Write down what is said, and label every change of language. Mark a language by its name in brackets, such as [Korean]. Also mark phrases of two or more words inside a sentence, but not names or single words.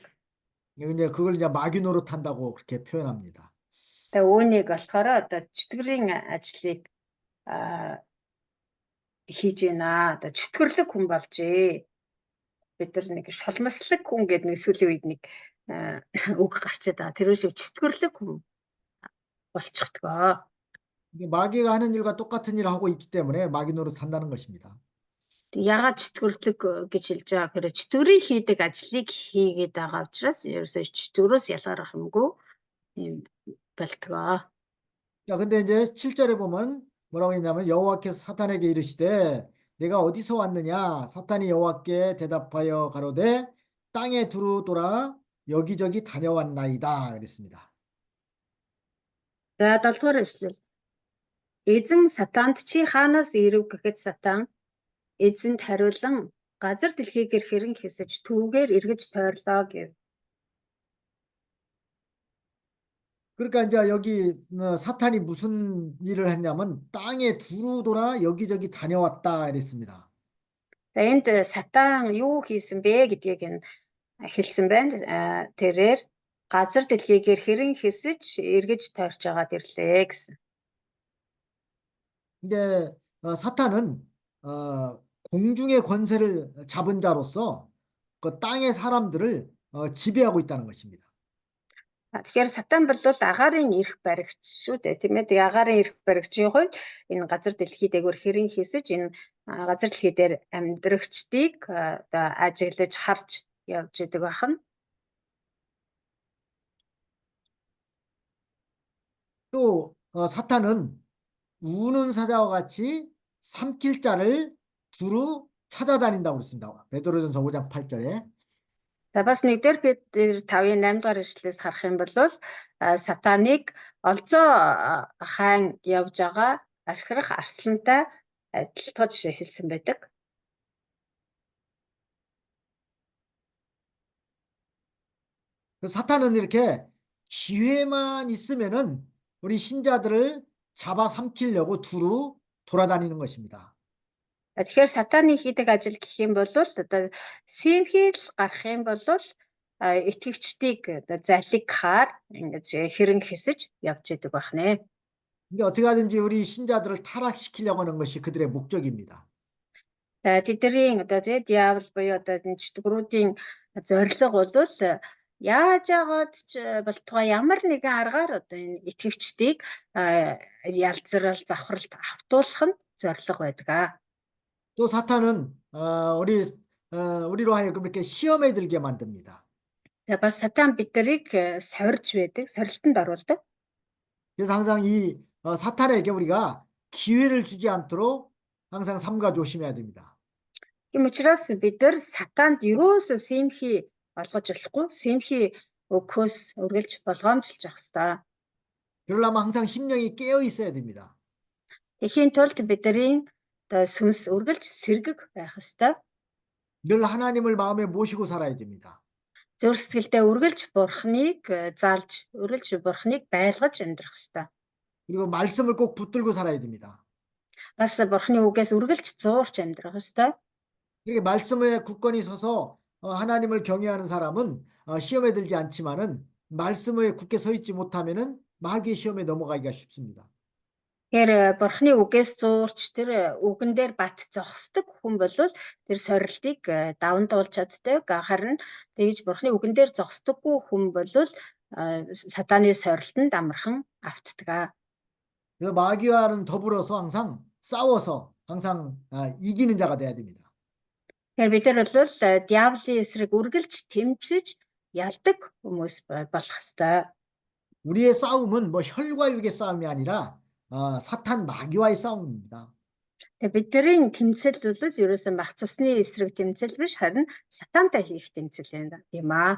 [Korean] 이제 그걸 이제 마귀 노릇한다고 그렇게 표현합니다. [Mongolian] Тэгээ үүнийг болохоор одоо чөтгөрийн ажлыг хийж байна. Одоо чөтгөрлөг хүн болжээ. Бид нар нэг шулмаслаг хүн гэдэг нэг сүүлийн үед нэг үг гарчаад байгаа. Тэр шиг чөтгөрлөг хүн болчихдгоо. [Korean] 마귀가 하는 일과 똑같은 일을 하고 있기 때문에 마귀 노릇한다는 것입니다. [Mongolian] Ягаад чөтгөрлөг гэж хэлж байгаа гэхээр чөтгөрийн хийдэг ажлыг хийгээд байгаа учраас ерөөсөө чөтгөрөөс ялгарах юмгүй юм болтгоо. [Korean] 자, 근데 이제 7절에 보면 뭐라고 했냐면 여호와께서 사탄에게 이르시되 내가 어디서 왔느냐? 사탄이 여호와께 대답하여 가로되 땅에 두루 돌아 여기저기 다녀왔나이다 그랬습니다. [Mongolian] За 7 дугаар эшлэл. Эзэн сатанд чи хаанаас ирэв гэхэд сатан эзэнд хариулан газар дэлхийгээр хэрэн хэсэж түүгээр эргэж тойрлоо гэв. [Korean] 그러니까 이제 여기 사탄이 무슨 일을 했냐면 땅에 두루 돌아 여기저기 다녀왔다 이랬습니다. [Mongolian] За энд сатан юу хийсэн бэ гэдгийг нь хэлсэн байна. Тэрээр газар дэлхийгээр хэрэн хэсэж эргэж тойрч байгаад ирлээ гэсэн. [Korean] 근데 사탄은 공중의 권세를 잡은 자로서 그 땅의 사람들을 지배하고 있다는 것입니다. [Mongolian] Тэгэхээр сатан бол агаарын эрх баригч шүү дээ, тийм ээ. Тэгээ агаарын эрх баригчийн хувьд энэ газар дэлхий дээгүүр хэрэн хийсэж энэ газар дэлхий дээр амьдрагчдыг одоо ажиглаж харж явж идэг бахан. [Korean] 또 사탄은 우는 사자와 같이 삼킬 자를 두루 찾아다닌다고 그랬습니다. 베드로전서 5장 8절에. [Mongolian] За бас нэгдүгээр Петр 5-ын 8 дугаар эшлэлээс харах юм бол сатаныг олзоо хаан явж байгаа архирах арслантай адилтгаж хэлсэн байдаг. [Korean] 사탄은 이렇게 기회만 있으면은 우리 신자들을 잡아 삼키려고 두루 돌아다니는 것입니다. [Mongolian] Тэгэхээр сатаны хийдэг ажил гэх юм бол одоо сэмхийл гарах юм бол итгэгчдийг одоо залгихаар ингэж хэрэн хэсэж явж идэг байна. [Korean] 근데 어떻게 하든지 우리 신자들을 타락시키려고 하는 것이 그들의 목적입니다. [Mongolian] Тэдний одоо тий диавол буюу одоо чөтгөрүүдийн зорилго бол яаж яагаад ч болтугай ямар нэгэн аргаар одоо энэ итгэгчдийг ялзрал завхралт автуулах нь зорилго байдаг. [Korean] 또 사탄은 우리로 하여금 이렇게 시험에 들게 만듭니다. [Mongolian] бас сатан биднийг сорж байдаг, сорилтонд оруулдаг. [Korean] 그래서 항상 이 사탄에게 우리가 기회를 주지 않도록 항상 삼가 조심해야 됩니다. [Mongolian] Тийм учраас бид нар сатанд ерөөсөө сэмхий олгож болохгүй сэмхий өгөхөөс үргэлж болгоомжлж явах ёстой. [Korean] 그러려면 항상 심령이 깨어 있어야 됩니다. [Mongolian] Тэхийн тулд бидний сүнс үргэлж сэргэг байх ёстой. [Korean] 늘 하나님을 마음에 모시고 살아야 됩니다. [Mongolian] Зүрх сэтгэлдээ үргэлж бурхныг залж, үргэлж бурхныг байлгаж амьдрах ёстой. [Korean] 그리고 말씀을 꼭 붙들고 살아야 됩니다. [Mongolian] Бас бурхны үгээс үргэлж зуурч амьдрах ёстой. [Korean] 이렇게 말씀에 굳건히 서서 하나님을 경외하는 사람은 시험에 들지 않지만은 말씀에 굳게 서 있지 못하면은 마귀의 시험에 넘어가기가 쉽습니다. [Mongolian] Тэгэхээр бурхны үгээс зуурч тэр үгэн дээр бат зогсдог хүн бол тэр сорилтыг даван туулж чаддаг. Харин тэгж бурхны үгэн дээр зогсдоггүй хүн бол сатаны сорилтанд амархан автдаг. [Korean] 그래서 마귀와는 더불어서 항상 싸워서 항상 이기는 자가 돼야 됩니다. [Mongolian] Тэгэхээр бид нар бол диаволын эсрэг үргэлж тэмцэж ялдаг хүмүүс болох ёстой. [Korean] 우리의 싸움은 뭐 혈과 육의 싸움이 아니라 사탄 마귀와의 싸움입니다. [Mongolian] Тэгээ бидний тэмцэл бол ерөөсөн мах цусны эсрэг тэмцэл биш харин сатантай хийх тэмцэл юм аа.